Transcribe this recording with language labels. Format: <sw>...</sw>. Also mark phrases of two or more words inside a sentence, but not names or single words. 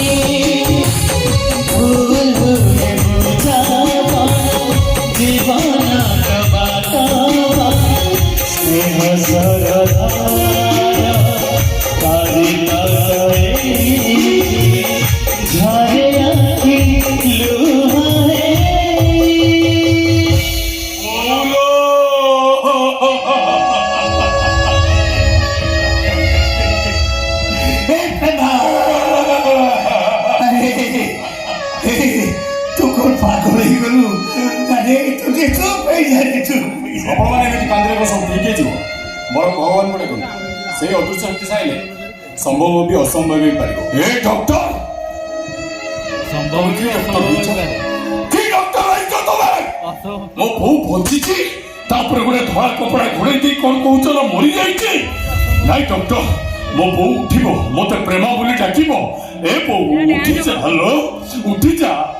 <or>ଭୁଲ ଭୁଲେ ବୁଝାବ ଜୀବନ ବାଟ ସ୍ନେହ ସରଧାର ପାରି ନଯାଏ ଝରେ ଆଖି ଲୁହାରେ</or> <hi>तू कौन पागल ही गलु अरे तुझे चुप है यार चुप</hi> <or>ଆପଣମାନେ ଏମିତି କାନ୍ଦିଲେ ସବୁ ଠିକ୍ ହେଇଯିବ ମୋର ଭଗବାନ ଗୋଟେ କହୁ ସେଇ ଅଦୃଶ୍ୟ ଶକ୍ତି ଚାହିଁଲେ ସମ୍ଭବ ବି ଅସମ୍ଭବ ହେଇପାରିବ ଏ ଡକ୍ଟର ସମ୍ଭବ କି ଅସମ୍ଭବ ହେଇପାରେ କି ଡକ୍ଟର ହେଇଛ ତମେ ମୋ ବୋଉ ବଞ୍ଚିଛି ତାପରେ ଗୋଟେ ଧଳା କପଡ଼ା ଘୋଡ଼େଇ ଦେଇ କ'ଣ କହୁଛ ନା ମରିଯାଇଛି ନାଇଁ ଡକ୍ଟର ମୋ ବୋଉ ଉଠିବ ମୋତେ ପ୍ରେମା ବୋଲି ଡାକିବ ଏ ବୋଉ ଉଠିଯା ହ୍ୟାଲୋ ଉଠିଯା</or>